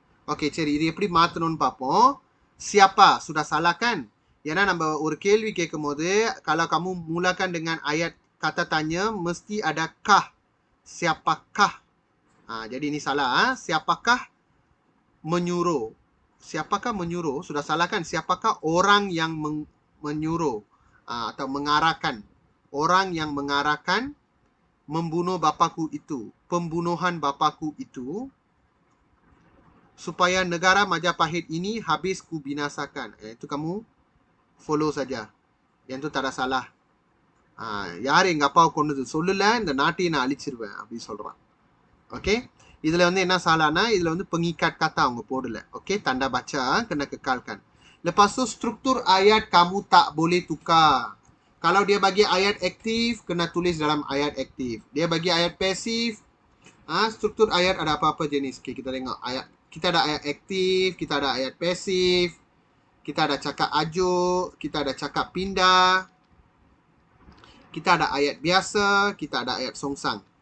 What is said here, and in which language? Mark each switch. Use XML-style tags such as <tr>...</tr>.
<ta>Okey, சரி இது எப்படி மாத்தணும்னு பார்ப்போம்.</ta> <ms>Siapa sudah salah kan?</ms> <ta>ஏன்னா நம்ம ஒரு கேள்வி கேட்கும்போது</ta> <ms>kalau kamu mulakan dengan ayat kata tanya mesti ada kah. Siapakah? Jadi ini salah. Siapakah menyuruh? Siapakah menyuruh? Sudah salah kan? Siapakah orang yang menyuruh atau mengarahkan? Orang yang mengarahkan membunuh bapakku itu. Pembunuhan bapakku itu. Supaya negara Majapahit ini habis ku binasakan. Itu kamu follow saja. Yang tu tak ada salah.</ms> <ta>யார் எங்க அப்பாவை கொண்டது சொல்லல இந்த நாட்டையை நான் அழிச்சிருவேன் அப்படின்னு சொல்றான். Okay, இதுல வந்து என்ன சாலானா இதுல வந்து pengikat kata அவங்க போடல.</ta> <ms>Okey, tanda baca kena kekalkan. Lepas tu struktur ayat kamu tak boleh tukar. Kalau dia bagi ayat aktif kena tulis dalam ayat aktif. Dia bagi ayat pasif. Struktur ayat ada apa-apa jenis. Okey, kita tengok ayat. Kita ada ayat aktif, kita ada ayat pasif, kita ada cakap ajuk, kita ada cakap pindah, kita ada ayat biasa, kita ada ayat songsang.</ms>